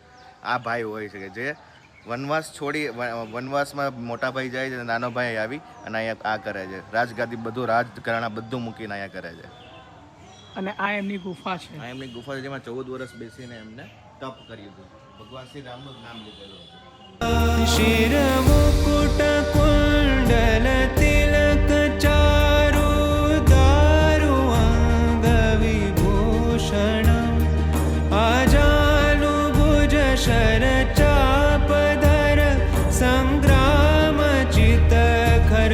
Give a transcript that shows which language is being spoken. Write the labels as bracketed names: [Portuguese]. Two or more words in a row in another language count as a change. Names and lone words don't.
[Gujarati] આ ભાઈ હોય છે કે જે વનવાસ છોડી વનવાસમાં મોટા ભાઈ જાય છે, નાનો ભાઈ આવી અને અહીંયા આ કરે છે રાજગાદી, બધું રાજઘરાણા બધું મૂકીને અહીંયા કરે છે. અને આ એમની ગુફા છે. આ એમની ગુફા છે જેમાં 14 વર્ષ બેસીને એમને તપ કર્યું હતું. ભગવાન શ્રી રામનું નામ લીધેલું હતું. [Awadhi] शिरमुकुट कुण्डल तिलक चारु दारु अंग विभूषण आजानु भुज शर चापधर संग्राम चित खर